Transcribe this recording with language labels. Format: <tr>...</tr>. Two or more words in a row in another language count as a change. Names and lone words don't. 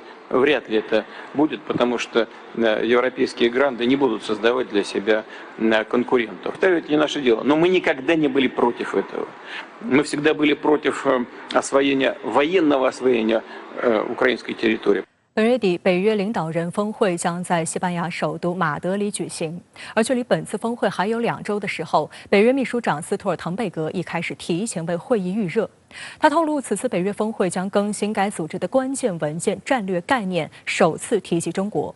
<ru>Вряд ли это будет, потому что европейские гранды не будут создавать для себя конкурентов. Это не наше дело. Но мы никогда не были против этого. Мы всегда были против военного освоения украинской территории.</ru> <zh>本月底，北约领导人峰会将在西班牙首都马德里举行。而距离本次峰会还有2周的时候，北约秘书长斯托尔滕贝格已开始提前为会议预热。他透露，此次北约峰会将更新该组织的关键文件战略概念，首次提及中国。</zh>